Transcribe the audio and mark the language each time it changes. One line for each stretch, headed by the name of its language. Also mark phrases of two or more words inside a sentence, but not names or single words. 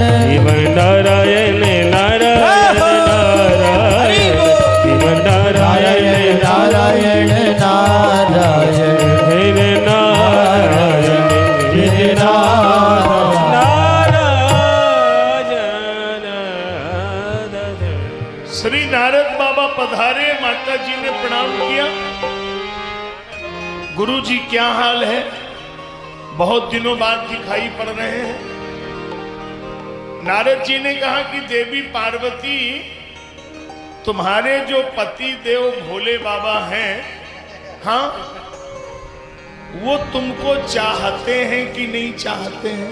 Hindi: श्रीमन्नारायण नारायण नारायण, श्रीमन्नारायण नारायण नारायण, हे नारायण हे नारायण। श्री नारद बाबा पधारे। माता जी ने प्रणाम किया। गुरु जी क्या हाल है? बहुत दिनों बाद दिखाई पड़ रहे हैं। नारद जी ने कहा कि देवी पार्वती, तुम्हारे जो पति देव भोले बाबा हैं, हाँ, वो तुमको चाहते हैं कि नहीं चाहते हैं?